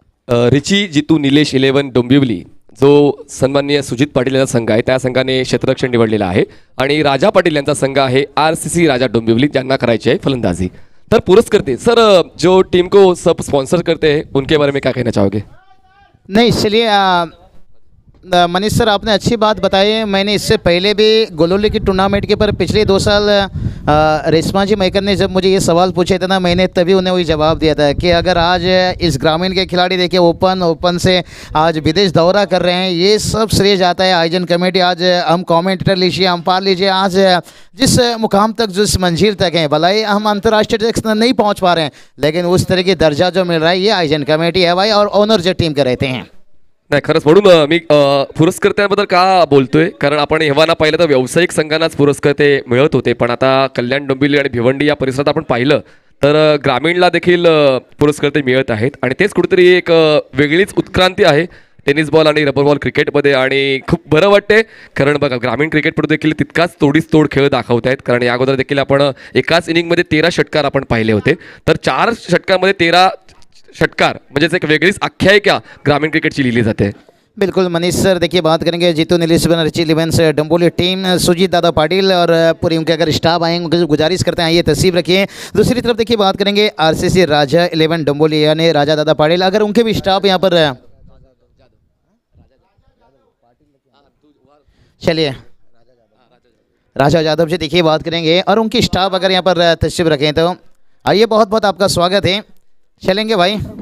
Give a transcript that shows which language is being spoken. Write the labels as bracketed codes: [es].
[mr] रिची जितू निलेश 11 डोंबिवली, जो सन्माननीय सुजित पाटील यांचा संघ आहे त्या संघाने क्षेत्ररक्षण निवडलेला आहे, आणि राजा पाटील यांचा संघ आहे RCC राजा डोंबिवली, ज्यांना करायची आहे फलंदाजी। तर पुरस्कर्ते सर, [hi] जो टीम को सब स्पॉन्सर करते हैं उनके बारे में क्या कहना चाहोगे? नहीं, चलिए मनीष सर, आपने अच्छी बात बताई है। मैंने इससे पहले भी गोलोली की टूर्नामेंट के पर पिछले 2 साल रेशमा जी मैकर ने जब मुझे ये सवाल पूछे थे ना, मैंने तभी उन्हें वही जवाब दिया था कि अगर आज इस ग्रामीण के खिलाड़ी देखिए ओपन से आज विदेश दौरा कर रहे हैं, ये सब श्रेय जाता है आयोजन कमेटी। आज हम कमेंटेटर लीजिए, अंपायर लीजिए, आज जिस मुकाम तक, जिस मंजिल तक हैं, भलाई हम अंतर्राष्ट्रीय तक नहीं पहुँच पा रहे हैं, लेकिन उस तरह की दर्जा जो मिल रहा है ये आयोजन कमेटी है भाई, और ओनर जो टीम के रहते हैं। [mr] नाही, खरंच म्हणून मी पुरस्कर्त्यांबद्दल का बोलतोय, कारण आपण हेवा ना पाहिलं तर व्यावसायिक संघांनाच पुरस्कर्ते मिळत होते, पण आता कल्याण डोंबिवली आणि भिवंडी या परिसरात आपण पाहिलं तर ग्रामीणला देखील पुरस्कर्ते मिळत आहेत, आणि तेच कुठेतरी एक वेगळीच उत्क्रांती आहे टेनिस बॉल आणि रबर बॉल क्रिकेटमध्ये, आणि खूप बरं वाटते। कारण बघा, ग्रामीण क्रिकेटपटू देखील तितकाच तोडीस तोड खेळ दाखवत आहेत, कारण या अगोदर देखील आपण एकाच इनिंगमध्ये 13 षटकार आपण पाहिले होते, तर 4 षटकांमध्ये 13 षटकार म्हणजे एक वेगळीच आख्यायिका ग्रामीण क्रिकेटची लिहिली जाते। [hi] बिल्कुल मनीष सर, देखिए बात करेंगे जीतू नीलेश रिची 11 से डोंबिवली टीम, सुजीत दादा पाटिल और पूरी उनके अगर स्टाफ आएंगे उनकी गुजारिश करते हैं आइए तस्वीर रखिए। दूसरी तरफ देखिए बात करेंगे RCC राजा 11 डोंबिवली यानी राजा दादा पाटिल, अगर उनके भी स्टाफ यहाँ पर, चलिए राजा यादव जी देखिए बात करेंगे, और उनकी स्टाफ अगर यहाँ पर तशरीफ रखें तो आइए, बहुत बहुत आपका स्वागत है। चलेंगे भाई।